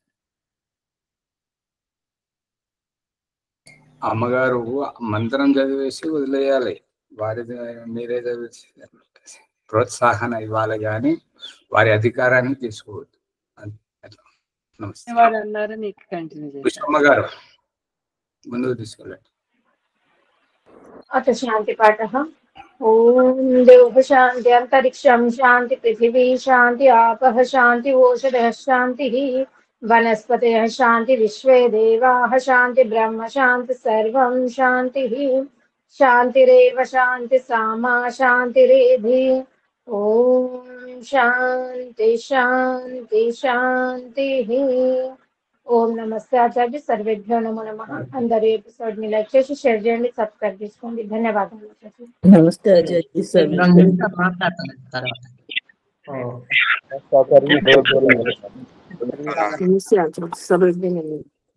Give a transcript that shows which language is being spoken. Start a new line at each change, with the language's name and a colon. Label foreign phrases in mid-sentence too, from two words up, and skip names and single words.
Telugu: అమ్మగారు మంత్రం చదివేసి వదిలేయాలి, వారి మీరే చదివేసి ప్రోత్సాహన ఇవ్వాలి కానీ వారి అధికారాన్ని తీసుకోవద్దు. నమస్తే. వారు అన్నారు నీకు కంటిన్యూ చేశారు. పుష్పమ్మ గారు ముందుకు తీసుకెళ్ళండి.
Sanskrit: अथ शान्तिपाठः। ॐ देवः शान्ति अन्तरिक्षं शान्ति पृथिवी शान्ति आपः शान्ति ओषधयः शान्तिः वनस्पतयः शान्ति विश्वे देवाः शान्ति ब्रह्म शान्ति सर्वं शान्तिः शान्तिरेव शान्ति सामा शान्तिरेधि। ॐ शान्ति शान्ति शान्तिः। ఓం నమస్తే ఆచార్య. సర్వేభ్యో నమో నమః.
Telugu: అందరూ ఎపిసోడ్ ని లైక్ చేసి షేర్ చేయండి, సబ్స్క్రైబ్ చేసుకోండి. ధన్యవాదాలు ఆచార్య. నమస్తే ఆచార్య. మాట్లాడతాను తర్వాత.
Sanskrit: సమస్య ఆచార్య. సర్వేభ్యో నమః.